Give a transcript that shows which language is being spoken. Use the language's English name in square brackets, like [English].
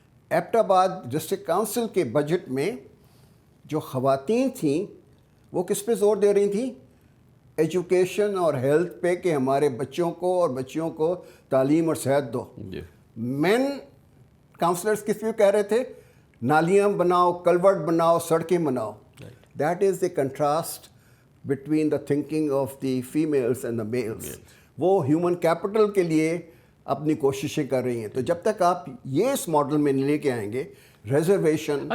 [Urdu] Abbott آباد district council کے budget میں جو خواتین تھیں وہ کس پہ زور دے رہی تھیں؟ ایجوکیشن اور ہیلتھ پہ, کہ ہمارے بچوں کو اور بچیوں کو تعلیم اور صحت دو. مین کاؤنسلرز کس پہ کہہ رہے تھے؟ نالیاں بناؤ, کلورٹ بناؤ, سڑکیں بناؤ. [English] That is the contrast between the thinking of the females and the males. [Urdu] وہ ہیومن کیپٹل کے لیے اپنی کوششیں کر رہی ہیں. تو جب تک آپ یہ اس ماڈل میں لے کے آئیں گے ریزرویشن.